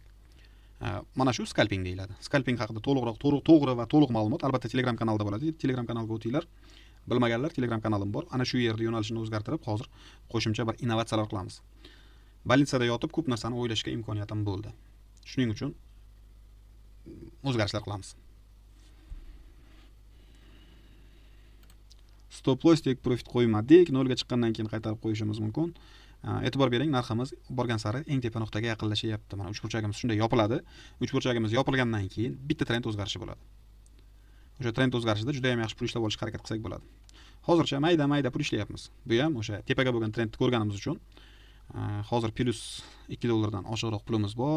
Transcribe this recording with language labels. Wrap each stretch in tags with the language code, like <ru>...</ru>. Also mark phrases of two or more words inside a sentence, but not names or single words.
<uz>Mana shu scalping deyiladi. Scalping haqida to'g'ri va to'liq ma'lumot albatta Telegram kanalda bo'ladi. Telegram kanalga o'tinglar. Bilmaganlar Telegram kanalim bor. Ana shu yerda yo'nalishni o'zgartirib, hozir qo'shimcha bir innovatsiyalar qilamiz. Bolnitsada yotib ko'p narsani o'ylashga imkoniyatim bo'ldi. Shuning uchun o'zgarishlar qilamiz.</uz> <en>Stop loss take profit qo'ymadik.</en> <uz>0 ga chiqqandan keyin qaytarib qo'yishimiz mumkin. E'tibor bering, narximiz borgan sari eng tepa nuqtaga yaqinlashyapti. Mana uchburchagimiz shunday yopiladi. Uchburchagimiz yopilgandan keyin bitta trend o'zgarishi bo'ladi. O'sha trend o'zgarishida juda ham yaxshi pul ishlab olishga harakat qilsak bo'ladi. Hozircha mayda pul ishlayapmiz. Bu ham o'sha tepaga bo'lgan trendni ko'rganimiz uchun hozir $2 dan oshiqroq pulimiz bor.</uz>